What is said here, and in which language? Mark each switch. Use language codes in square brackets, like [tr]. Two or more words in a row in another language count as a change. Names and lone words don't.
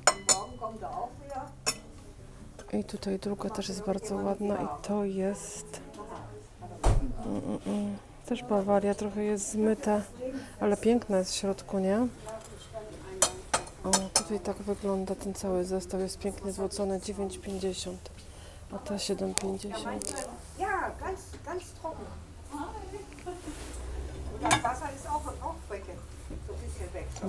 [pl] I tutaj druga też jest bardzo ładna i to jest też Bawaria, trochę jest zmyta, ale piękna jest w środku, nie? O, tutaj tak wygląda ten cały zestaw, jest pięknie złocony, 9,50, a ta 7,50. [de] Ja, ganz trocken. Das Wasser ist auch weg, so ein bisschen weg.